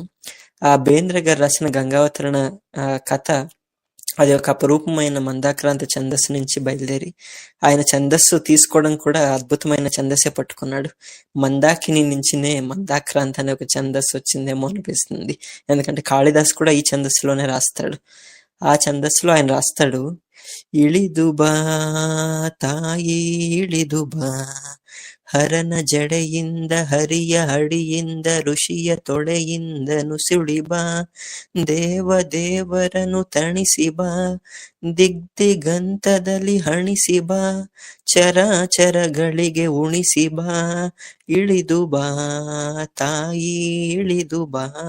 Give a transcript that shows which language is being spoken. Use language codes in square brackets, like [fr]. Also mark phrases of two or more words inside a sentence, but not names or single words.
[te] ఆ బేంద్ర గారు రాసిన గంగావతరణ కథ, అది ఒక అపరూపమైన మందాక్రాంత ఛందస్సు నుంచి బయలుదేరి, ఆయన ఛందస్సు తీసుకోవడం కూడా అద్భుతమైన ఛందస్సే పట్టుకున్నాడు. మందాకిని నుంచినే మందాక్రాంత అనే ఒక ఛందస్సు వచ్చిందేమో అనిపిస్తుంది, ఎందుకంటే కాళిదాస్ కూడా ఈ ఛందస్సులోనే రాస్తాడు. ఆ ఛందస్సులో ఆయన రాస్తాడు, [kn] ಇಳಿದುಬಾ ತಾಯಿ ಇಳಿದುಬಾ, ಹರನ ಜಡೆಯಿಂದ ಹರಿಯ ಅಡಿಯಿಂದ ಋಷಿಯ ತೊಡೆಯಿಂದ ನುಸುಳಿಬಾ, ದೇವರನು ತಣಿಸಿಬಾ, ದಿಗ್ದಿಗಂತದಲ್ಲಿ ಹಣಿಸಿಬಾ, ಚರಾಚರಗಳಿಗೆ ಉಣಿಸಿಬಾ, ಇಳಿದುಬಾ ತಾಯಿ ಇಳಿದುಬಾ.